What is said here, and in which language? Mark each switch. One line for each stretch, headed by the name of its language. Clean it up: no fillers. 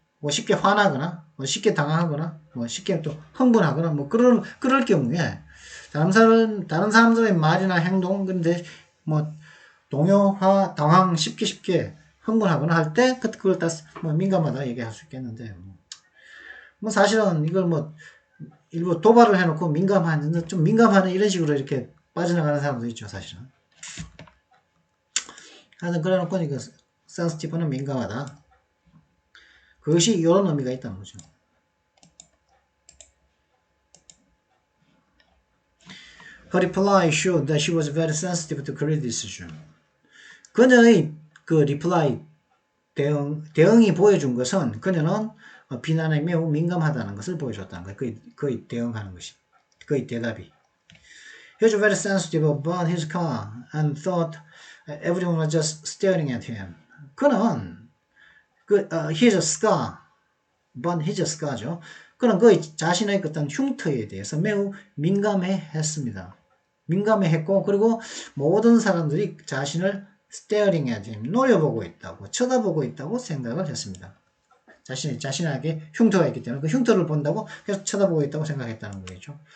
Korean: 쉽게 화나거나, 쉽게 당황하거나, 쉽게 또 흥분하거나, 그럴 경우에, 다른 사람들의 말이나 행동, 근데, 동요, 당황, 쉽게 흥분하거나 할 때, 그걸 다, 민감하다 얘기할 수 있겠는데, 사실은 이걸 일부 도발을 해놓고 좀 민감하는 이런 식으로 이렇게 빠져나가는 사람도 있죠, 사실은. 하여튼, 그래놓고 이거, sensitive는 민감하다. 그것이 이런 의미가 있다는 거죠.
English: Her reply showed that she was very sensitive to criticism.
Korean: 그녀의 그 reply, 대응이 보여준 것은 그녀는 비난에 매우 민감하다는 것을 보여줬다는 거예요. 그의 대응하는 것이. 그의 대답이.
English: He was very sensitive about his car and thought everyone was just staring at him.
Korean: 그는
English: his scar, but his scar죠.
Korean: 그는 그의 자신의 어떤 흉터에 대해서 매우 민감해했습니다. 민감해했고, 그리고 모든 사람들이 자신을
English: staring at him,
Korean: 노려보고 있다고, 쳐다보고 있다고 생각을 했습니다. 자신에게 흉터가 있기 때문에 그 흉터를 본다고 계속 쳐다보고 있다고 생각했다는 거겠죠.